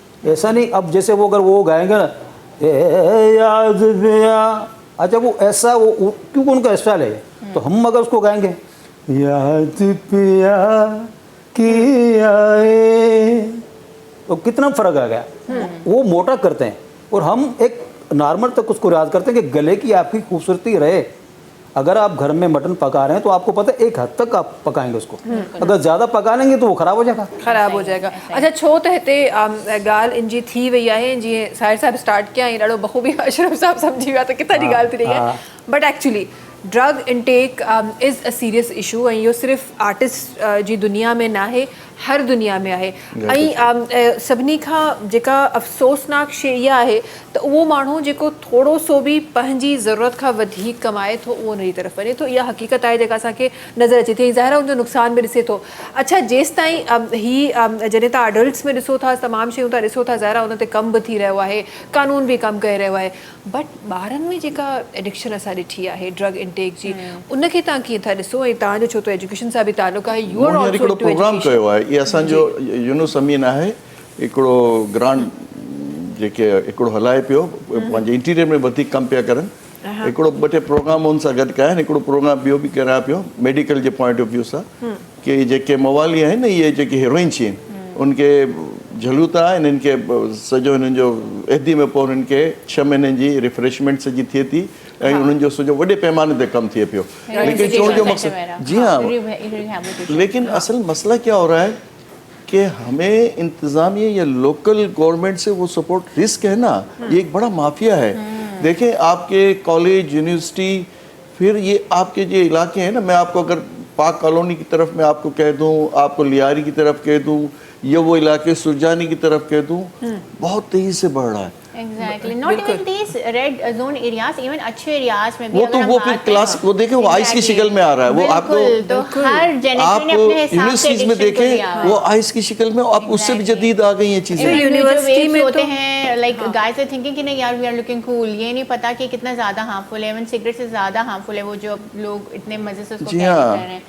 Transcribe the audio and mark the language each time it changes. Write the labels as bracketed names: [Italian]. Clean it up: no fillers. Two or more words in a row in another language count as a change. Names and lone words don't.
[Urdu] ایسا نہیں اب جیسے وہ اگر وہ گائیں گے نا اے یاد پیا، اچھا وہ ایسا وہ کیونکہ ان کا اسٹائل ہے، تو ہم اگر اس کو گائیں گے یاد پیا کی آئے، تو کتنا فرق آ گیا. وہ موٹا کرتے ہیں اور ہم ایک نارمل تک اس کو ریاض کرتے ہیں کہ گلے کی آپ کی خوبصورتی رہے. اگر آپ گھر میں مٹن پکا رہے ہیں تو آپ کو پتا ہے ایک حد تک آپ پکائیں گے اس کو، اگر زیادہ پکا لیں گے تو وہ خراب ہو جائے گا. خراب ہو جائے گا. [Sindhi] अच्छा छो तहते ॻाल्हि इंजी थी वई आहे, जीअं साहिर साहब स्टार्ट कया ऐं ॾाढो बख़ूबी अशरफ साहब सम्झी विया त किथां जी ॻाल्हि थी रही आहे। [English] but actually drug intake is a serious issue, [Sindhi] ऐं इहो सिर्फ़ु आर्टिस्ट जी दुनिया में ना आहे, हर दुनिया में आहे। ऐं सभिनी खां जेका अफ़सोसनाक शइ इहा आहे त उहो माण्हू जेको थोरो सो बि पंहिंजी ज़रूरत खां वधीक कमाए थो उहो उन जी तरफ़ वञे थो। इहा हक़ीक़त आहे जेका असांखे नज़र अचे थी, ज़ाहिर आहे उनजो नुक़सान बि ॾिसे थो। अच्छा जेसि ताईं जॾहिं तव्हां अडल्ट्स में ॾिसो था, तमामु शयूं था ॾिसो था, ज़ाहिर आहे उन ते कमु बि थी रहियो आहे, कानून बि कमु करे रहियो आहे, बट ॿारनि में जेका एडिक्शन असां ॾिठी आहे [English] drug intake [Sindhi] जी, उनखे तव्हां कीअं था ॾिसो? ऐं तव्हांजो छो त एजुकेशन सां बि ताल्लुक़ु आहे, [English] you are [Sindhi] मूं हींअर [English] ऑल्सो [Sindhi] हिकिड़ो [English] इनटू [Sindhi] प्रोग्राम कयो [English] एजुकेशन। [Sindhi] आहे, इहे असांजो यूनुस अमीन आहे, हिकिड़ो ग्रांड जेके हिकिड़ो हलाए पियो, पंहिंजे इंटीरियर में वधीक कमु पिया करनि, हिकिड़ो 2-3 प्रोग्राम हुन सां गॾु कया आहिनि। हिकिड़ो प्रोग्राम ॿियो बि कराया पियो मेडिकल जे [English] point of view [Sindhi] सां, कि जेके मवाली आहिनि न, इहे जेके हीरोइन्स आहिनि उनखे झलूं था, इन्हनि खे सॼो हिननि जो एदी में पोइ उन्हनि खे 6 महीननि जी रिफ्रेशमेंट सॼी थिए थी ऐं उन्हनि जो सॼो वॾे पैमाने ते कमु थिए पियो। [Urdu] लेकिन [Sindhi] चवण जो मक़सदु, [Urdu] جی ہاں، لیکن اصل مسئلہ کیا ہو رہا ہے کہ ہمیں انتظامیہ یا [English] local government [Urdu] سے وہ [English] support risk [Urdu] ہے نا، یہ ایک بڑا مافیا ہے. دیکھیں آپ کے [English] college university, [Urdu] پھر یہ آپ کے جو علاقے ہیں نا، میں آپ کو اگر پاک کالونی کی طرف میں آپ کو کہہ دوں، آپ کو لیاری کی طرف کہہ دوں، یا وہ علاقے سرجانی کی طرف کہہ دوں، بہت تیزی سے بڑھ رہا ہے. [English] Exactly. Not even these red zone areas, even [Urdu] اچھے ایریاز میں بھی وہ تو وہ پھر کلاس وہ دیکھیں وہ آئس کی شکل میں آ رہا ہے، وہ آپ کو تو ہر جنریشن نے اپنے حساب سے یونیورسٹیز میں دیکھیں وہ آئس کی شکل میں، آپ اس سے بھی جدید آ گئی ہیں چیزیں. یونیورسٹی میں ہوتے ہیں [English] like guys are thinking [Urdu] کہ نہیں یار [English] we are looking cool, [Urdu] یہ نہیں پتا کہ کتنا زیادہ ہارمفل ہے، ایون سگریٹ سے زیادہ ہارمفل ہے وہ جو لوگ اتنے مزے سے اس کو کیری کر رہے ہیں.